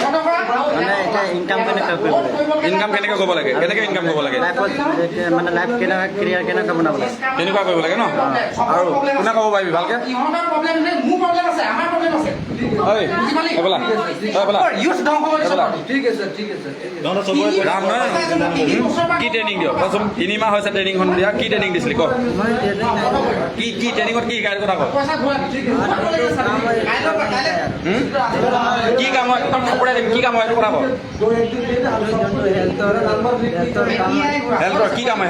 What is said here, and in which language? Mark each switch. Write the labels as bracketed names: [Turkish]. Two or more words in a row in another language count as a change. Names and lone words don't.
[Assamese] ইনকাম কেনেকৈ কৰিব লাগে ইনকাম কেনেকৈ কৰিব লাগে কেনেকৈ ইনকাম কৰিব লাগে মানে লাইফ কেনেকৈ কেৰিয়াৰ কেনেকৈ বনাব লাগে তেনেকুৱা কৰিব লাগে ন আৰু কোনে ক'ব পাৰিবি ভালকে ইহঁতৰ প্ৰব্লেম নাই মোৰ প্ৰব্লেম আছে আমাৰ প্ৰব্লেম আছে ঐ এইফালে ইউথ ধ্বংস কৰিছে [Hindi] ठीक है सर ठीक है सर [Assamese] ৰাম নহয় কি ট্ৰেইনিং দিয় কচোন 3 মাহ হৈছে ট্ৰেইনিংখন দিয়া কি ট্ৰেইনিং দিছিলি ক কি ট্ৰেইনিঙত কি শিকাই কথা ক পইচা ঘূৰাই কি কাম হয় একদম খবৰে দিম কি কাম হয় এইটো কথা ক হেল্থৰ কি কাম হয়